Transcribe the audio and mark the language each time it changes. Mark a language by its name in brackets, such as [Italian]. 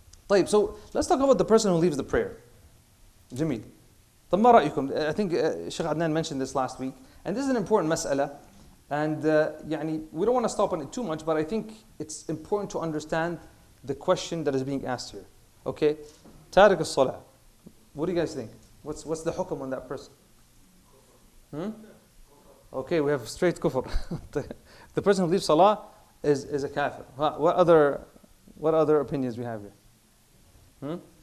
[Arabic] طيب, [English] so let's talk about the person who leaves the prayer. [Arabic] جميل. طب ما رأيكم? [English] I think Sheikh Adnan mentioned this last week, and this is an important mas'ala, and we don't want to stop on it too much, but I think it's important to understand the question that is being asked here. Okay, [Arabic] تارك الصلاة. [English] What do you guys think? What's the hukm on that person? Okay, we have straight kufr. The person who leaves salah is a kafir. What other opinions we have here?